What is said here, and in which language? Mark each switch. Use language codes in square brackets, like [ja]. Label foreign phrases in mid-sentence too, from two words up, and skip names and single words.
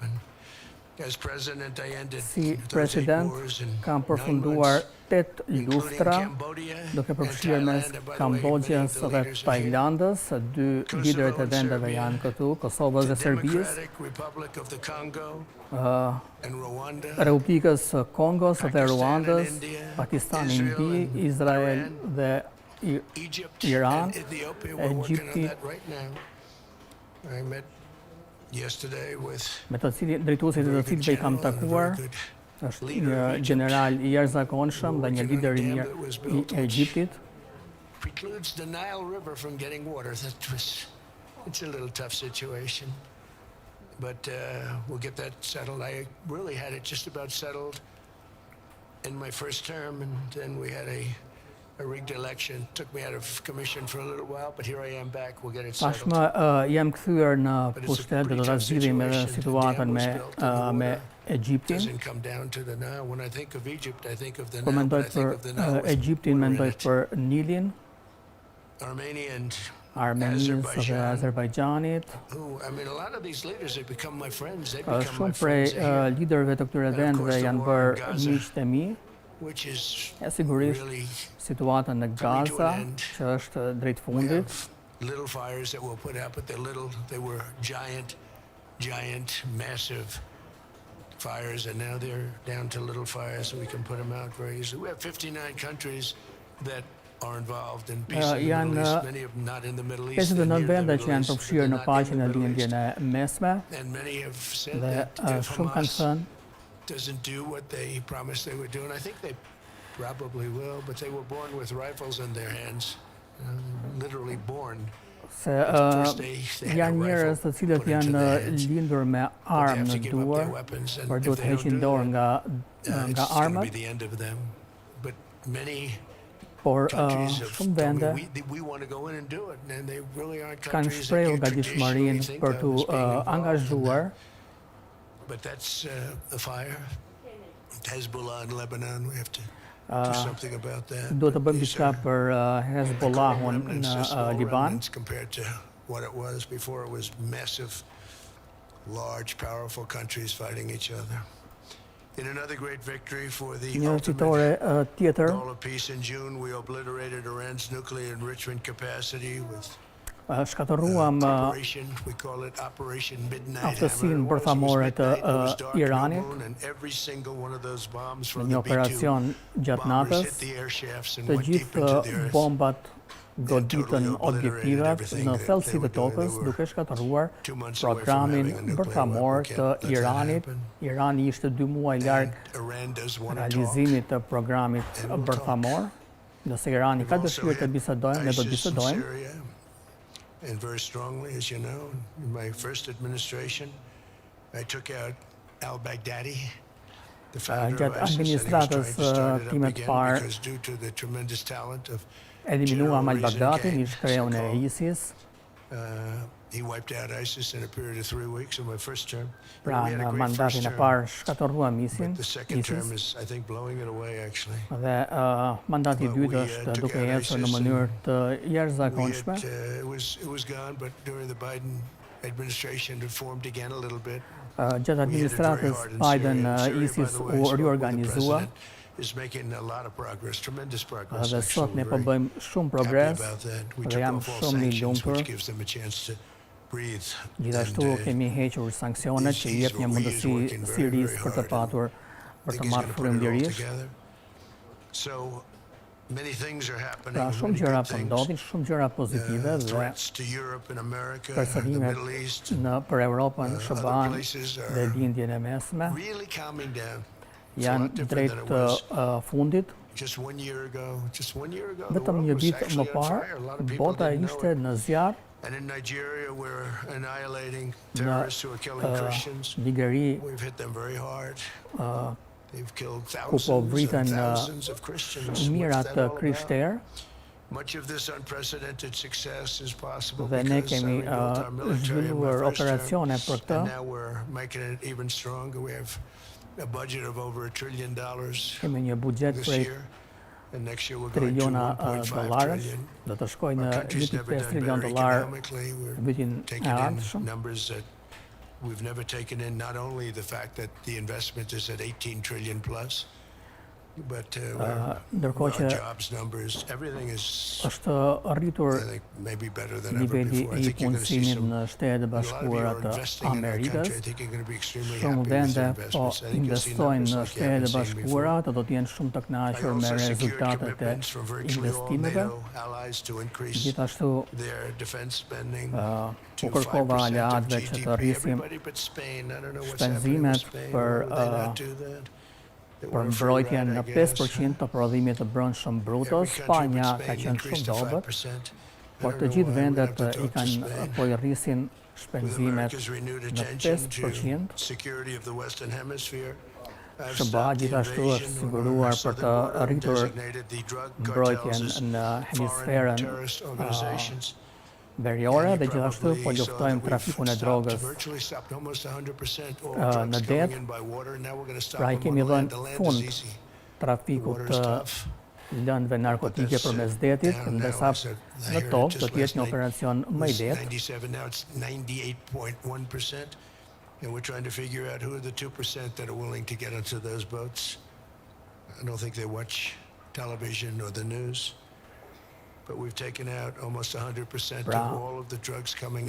[sq] Si president kam përfunduar 8 luftra, duke përfshirë mes Kambodgjës dhe Tajlandës, dy liderët e vendeve janë këtu, Kosovës dhe Serbisë, Republikës Kongos dhe Ruandës, Pakistan, Indi, Izrael dhe Iran, Egjipti, me të drejtuesit e të cilëve i kam takuar, është një general i jashtëzakonshëm dhe një lider i mirë i Egjiptit. [en] But we'll get that settled. I really had it just about settled in my first term, and then we had a rigged election. Took me out of commission for a little while, but here I am back. We'll get it settled. [sq] Tashmë jam kthyer në pushtet dhe do ta zgjidhim edhe situatën me Egjiptin. Kur mendoj për Egjiptin, mendoj për Nilin, Armenisë dhe Azerbajxhanit. Shumë prej liderëve të këtyre vendeve janë bërë miqtë e mi. E sigurisht situata në Gaza, që është drejt fundit. [en] Fires, and now they're down to little fires, so we can put them out very easily. We have 59 countries that are involved in peace in the Middle East, many of them not in the Middle East. [sq] Janë vende që janë përfshirë në paqen e lindjen e mesme. [en] And many have said that Hamas doesn't do what they promised they would do, and I think they probably will, but they were born with rifles in their hands, literally born. [sq] Se janë njerëz të cilët janë lindur me armë në duar, por duhet të heqin dorë nga armët. Por shumë vende kanë shprehur gatishmërinë për të angazhuar. Duhet të bëjmë diçka për Hezbollahun në Liban. [en] What it was before, it was massive, large, powerful countries fighting each other. In another great victory for the ultimate goal of peace in June, we obliterated Iran's nuclear enrichment capacity with [sq] shkatërruam aftësinë bërthamore të Iranit në një operacion gjatë natës. Të gjithë bombat goditën objektivat në thellësi të tokës, duke shkatëruar programin bërthamor të Iranit. Irani ishte 2 muaj larg realizimit të programit bërthamor. Nëse Irani ka dëshirë të bisedojmë, ne do të bisedojmë. [en] And very strongly, as you know, in my first administration, I took out al-Baghdadi, the founder of ISIS, and he was trying to start it up again because due to the tremendous talent of [sq] eliminuam al-Baghdadin, ish kreun e ISIS. [en] He wiped out ISIS in a period of 3 weeks in my first term. [sq] Pra në mandatin e parë shkatërruam ISIS. [en] The second term is, I think, blowing it away, actually. [sq] Dhe mandati i dytë është duke ecur në mënyrë të jashtëzakonshme. [en] It was gone, but during the Biden administration it formed again a little bit. [sq] Gjatë administratës Biden ISIS u riorganizua. [en] Is making a lot of progress, tremendous progress. [sq] Dhe sot ne po bëjmë shumë progres dhe jam shumë i lumtur. Gjithashtu kemi hequr sanksionet që jep një mundësi Sirisë për të patur, për të marrë frymëlirisht. Pra shumë gjëra po ndodhin, shumë gjëra pozitive dhe përsërimet për Europën, SBA-n dhe lindjen e mesme janë drejt fundit. [en] Just one year ago, the [sq] Vetëm [en] world [sq] një [en] was [sq] vit më [en] actually on [sq] parë, [en] fire. A lot of people [sq] bota [en] didn't know [sq] ishte [en] it. [sq] në zjarr. [en] And in Nigeria, we're annihilating terrorists who are killing Christians. [sq] Nigeri, [en] We've hit them very hard. They've killed [sq] ku po [en] thousands and [sq] vriten [en] thousands of Christians. [sq] mirat [en] What's that all about? [sq] krishterë, [en] Much of this unprecedented success is possible [sq] dhe ne [en] because [sq] kemi [en] we built our military in my [sq] zhvilluar [en] first term, [sq] operacione për këtë. [en] and now we're making it even stronger. We have a budget of over $1 trillion [sq] Kemi një buxhet [en] this [sq] prej [en] year, and next year we're going to [sq] triliona [en] 1.5 [sq] dollarësh, [en] trillion. [sq] do të shkojnë [en] Our [sq] në [en] country's never [sq] 1.5 [en] done [sq] trilion [en] better [sq] dollar [en] economically. We're [sq] vitin e [en] taking in [sq] ardhshëm. [en] numbers that we've never taken in, not only the fact that the investment is at 18 trillion plus, but [sq] Ndërkohë [en] our [sq] që [en] jobs numbers, everything is, [sq] është arritur [en] I think, maybe better than ever [sq] niveli [en] before. I [sq] i [en] think you're going to see [sq] punësimit [en] some, [sq] në Shtetet e [en] a lot of you [sq] Bashkuara [en] are [sq] të [en] investing in our country. [sq] Amerikës. [en] I think you're going to be extremely [sq] Shumë [en] happy with [sq] vende [en] your [sq] po [en] investments. I think you'll see [sq] investojnë [en] numbers [sq] në [en] like you [sq] Shtetet e [en] haven't seen [sq] Bashkuara, [en] before. [sq] do të jenë shumë të [en] I [sq] kënaqur me [en] also secured [sq] rezultatet e [en] commitments from virtually all [sq] investimeve. [en] NATO allies to increase [sq] Gjithashtu [en] their defense spending [sq] u [en] to [sq] kërkova [en] 5% of [sq] aleatëve që të [en] GDP. [sq] rrisim [en] Everybody but Spain. I don't know what's happening with [sq] shpenzimet [en] Spain. [sq] për [en] Why would they not do that? They [sq] për [en] want a free [sq] mbrojtjen [en] ride, [sq] në [en] I guess. [sq] 5% të prodhimit të brendshëm bruto. [en] Every country but [sq] Spanja ka [en] Spain [sq] qenë [en] increased [sq] shumë [en] to [sq] dobët, [en] 5%. I [sq] por [en] don't [sq] të [en] know [sq] gjithë [en] why. We'd [sq] vendet [en] have to [sq] i [en] talk to [sq] kanë [en] Spain. [sq] po i rrisin [en] With [sq] shpenzimet [en] America's renewed [sq] në [en] attention to [sq] 5%. [en] security of the Western Hemisphere, I've [sq] SBA [en] stopped the [sq] gjithashtu është [en] invasion [sq] siguruar [en] on our [sq] për [en] southern [sq] të [en] border and [sq] rritur [en] designated the drug [sq] mbrojtjen [en] cartels as [sq] në [en] foreign [sq] hemisferën [en] terrorist organizations. [sq] veriore [en] And [sq] dhe [en] you [sq] gjithashtu [en] probably [sq] po [en] saw [sq] luftojmë [en] that [sq] trafikun e [en] we've [sq] drogës. [en] virtually stopped almost 100% all [sq] në [en] drugs [sq] det. [en] coming in by water. Now we're going to stop [sq] Pra i [en] them [sq] kemi [en] on land. [sq] dhënë [en] The land is [sq] fund [en] easy. The [sq] trafikut [en] water [sq] të [en] is tough. [sq] lëndëve narkotike [en] That's [sq] përmes detit, [en] down [sq] ndërsa [en] now. I said, I [sq] në [en] heard [sq] tokë [en] just [sq] do të jetë [en] last [sq] një [en] night, [sq] operacion më i [en] it was [sq] lehtë. [en] 97, now it's 98.1%. And we're trying to figure out who are the 2% that are willing to get onto those boats. I don't think they watch television or the news. But we've taken out almost 100% [sq] Pra, [en] of all of the drugs coming